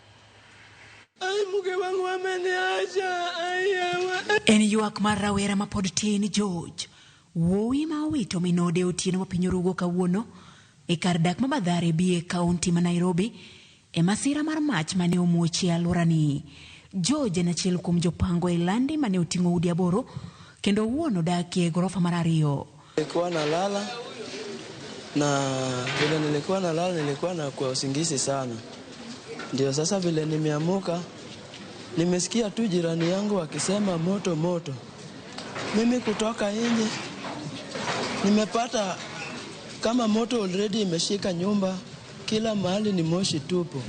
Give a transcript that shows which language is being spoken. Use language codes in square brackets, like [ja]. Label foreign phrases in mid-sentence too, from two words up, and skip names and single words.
[luo] En ywak mar rawera ma pod tin George wuowi ma owito minode otieno ma piny orugo kawuono e kar dak ma Mathare B e kaunti ma Nairobi e masira mar mach mane omuochi e alworani. George en achiel kuom jopango e landi mane oting'o udi aboro kendo wuon odakie gorofa mar ariyo. [sw] Nilikuwa nalala na vile nilikuwa nalala nilikuwa na kwa usingizi sana. Ndio sasa vile nimeamuka nimesikia tu jirani yangu akisema moto moto. Mimi kutoka nje nimepata kama moto already imeshika nyumba, kila mahali ni moshi tupo.